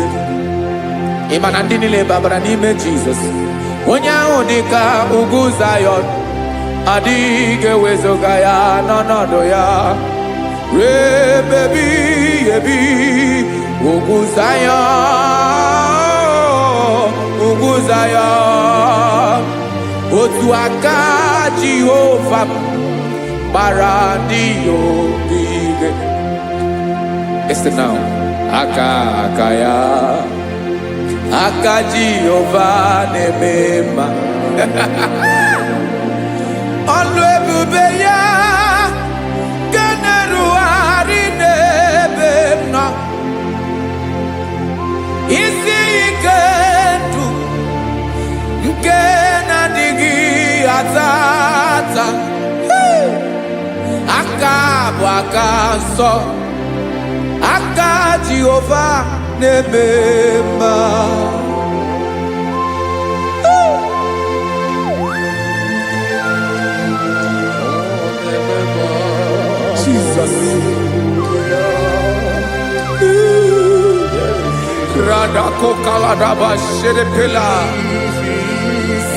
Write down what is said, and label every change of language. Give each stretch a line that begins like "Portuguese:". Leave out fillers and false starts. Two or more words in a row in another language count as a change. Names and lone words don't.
Igbo: Ịmara ndị niile gbabara n'ime Jizọs, onye ahụ dị ka ugwu Zion, adịghị ewezuga ya n'ọnọdụ ya ruo mgbe ebighị ebi. Ugwu Zion, ugwu Zion, otu aka Jehova gbara ndị ogige.
English: Listen now,
Igbo: aka ya, aka Jehova na-eme mma. Ọlụ ebube ya ga na-erugharị n'ebe m nọ. Isi ike ndụ nke na-adịghị ata ata. Aka bụ aka nsọ, aka Jehova na-eme mma. Jesus. Rada kokala daba shere pela.